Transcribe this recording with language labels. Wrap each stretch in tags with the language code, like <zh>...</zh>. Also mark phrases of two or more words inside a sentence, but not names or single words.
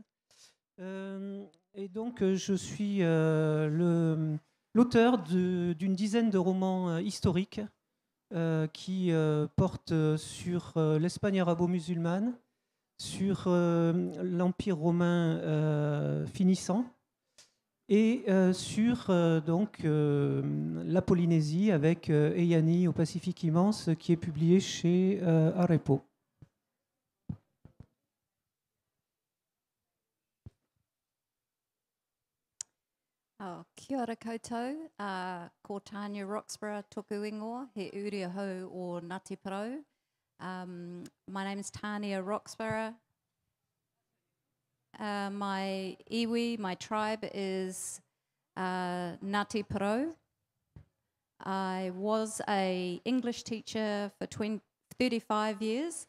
<fr>Et donc, je suis l'auteur d'une dizaine de romans historiques qui portent sur l'Espagne arabo-musulmane, sur l'Empire romain finissant, et sur donc, la Polynésie avec Eyani au Pacifique immense, qui est publié chez Arepo.</fr> <mi>Oh, kia ora koutou, ko Tania Roxborogh toku ingoa, he uri ahau o Ngāti Porou.</mi> <en>My name is Tania Roxborogh. My iwi, my tribe is Ngāti Porou. I was an English teacher for 35 years.</en>